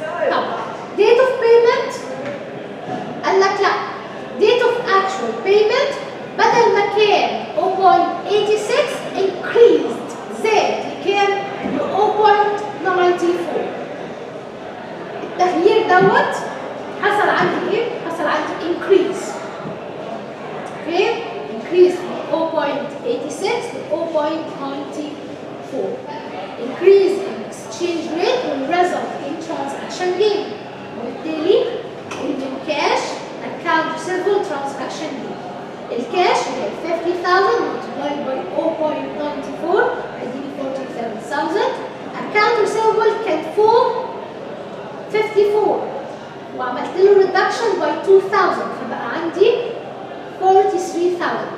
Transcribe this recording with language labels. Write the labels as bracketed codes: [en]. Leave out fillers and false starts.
[ar] طب [en] date of payment [ar] قال لك لا [en] date of actual payment [ar] بدل ما كان 0.86 [en] increased [ar] زاد لكان 0.94. التغيير دوت حصل عندي ايه؟ حصل عندي increase. اوكي؟ increase من 0.86 ل 0.94. [en] increase in exchange rate will result in transaction gain. [ar] وبالتالي الكاش [en] account receivable transaction gain. [ar] الكاش هي 50,000 [en] multiplied by [ar] 0.94 هيديني 47,000. account receivable كان فوق 54 وعملت له ريدكشن باي 2000 فبقى عندي 43,000.